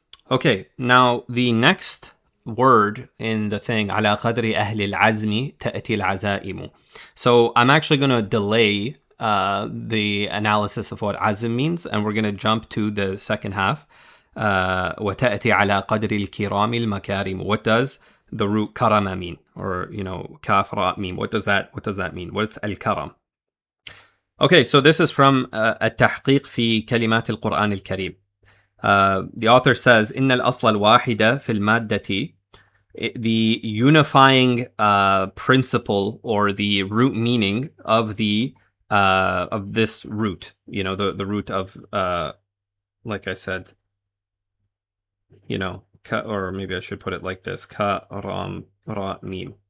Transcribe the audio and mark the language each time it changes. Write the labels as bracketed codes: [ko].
[en] Okay, now the next word in the thing, [ar] على قدر أهل العزم تأتي العزائم. [en] So I'm actually going to delay the analysis of what azm means, and we're going to jump to the second half. [ar] وتأتي على قدر الكرام المكارم. [en] What does the root karama mean? Or, kaf ra mim. What does that mean? What's al-karam? Okay, so this is from التحقيق في كلمات القرآن الكريم. The author says, [ar] إن الأصل الواحدة في المادة, [en] the unifying principle or the root meaning of this root, the root of, like I said, or maybe I should put it like this, ka ram ra mim.